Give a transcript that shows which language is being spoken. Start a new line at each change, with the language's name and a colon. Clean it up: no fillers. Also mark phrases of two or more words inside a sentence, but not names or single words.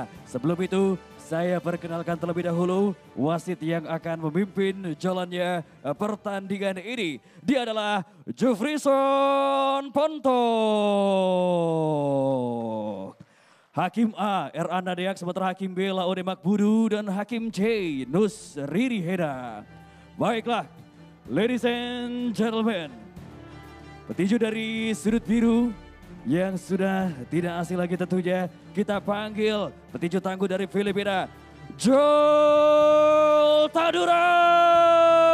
Indonesian: Sebelum itu saya perkenalkan terlebih dahulu wasit yang akan memimpin jalannya pertandingan ini. Dia adalah Jufrison Ponto. Hakim A, R. Andadeak, sementara Hakim B, Laode Makbudu, dan Hakim C, Nus Riri Heda. Baiklah,
English: ladies and gentlemen,
Indonesian: petinju dari sudut biru yang sudah tidak asing lagi tentunya, kita panggil petinju tangguh dari Filipina, Joel Taduran.